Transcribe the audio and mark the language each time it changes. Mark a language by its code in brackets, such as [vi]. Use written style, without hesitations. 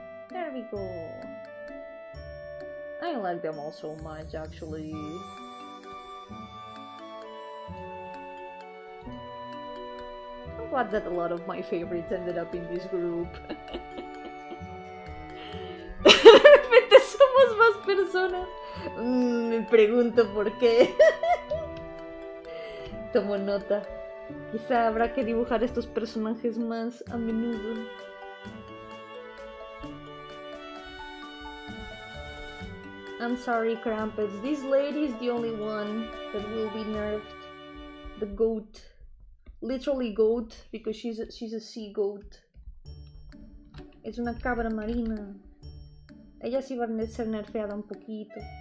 [en] There we go. I like them all so much, actually. I'm glad that a lot of my favorites ended up in this group. [es] De repente somos más personas. Me pregunto por qué. Tomo nota. Quizá habrá que dibujar estos personajes más a menudo. [en] I'm sorry, Krampus. This lady is the only one that will be nerfed. The goat. Literally goat, because she's a sea goat. [es] Es una cabra marina. Ella sí va a ser nerfeada un poquito.